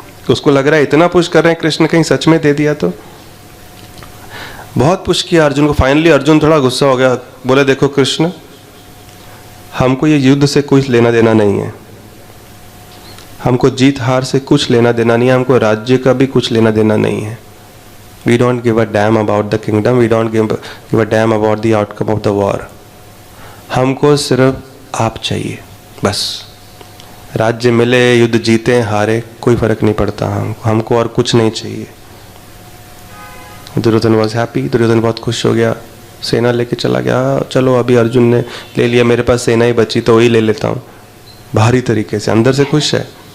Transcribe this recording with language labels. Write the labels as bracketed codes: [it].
[hi] उसको लग रहा है इतना पुश कर रहे हैं कृष्ण, कहीं सच में दे दिया तो। बहुत पुश किया अर्जुन को। फाइनली अर्जुन थोड़ा गुस्सा हो गया, बोले देखो कृष्ण, हमको ये युद्ध से कुछ लेना देना नहीं है, हमको जीत हार से कुछ लेना देना नहीं है, हमको राज्य का भी कुछ लेना देना नहीं है। [en] We don't give a damn about the kingdom, we don't give a damn about the outcome of the war. [hi] हमको सिर्फ आप चाहिए बस। राज्य मिले, युद्ध जीते हारे, कोई फर्क नहीं पड़ता हमको और कुछ नहीं चाहिए। दुर्योधन [en] was happy, [hi] दुर्योधन बहुत खुश हो गया, सेना लेके चला गया। चलो अभी अर्जुन ने ले लिया, मेरे पास सेना ही बची तो वही ले लेता हूँ, भारी तरीके से, अंदर से खुश है।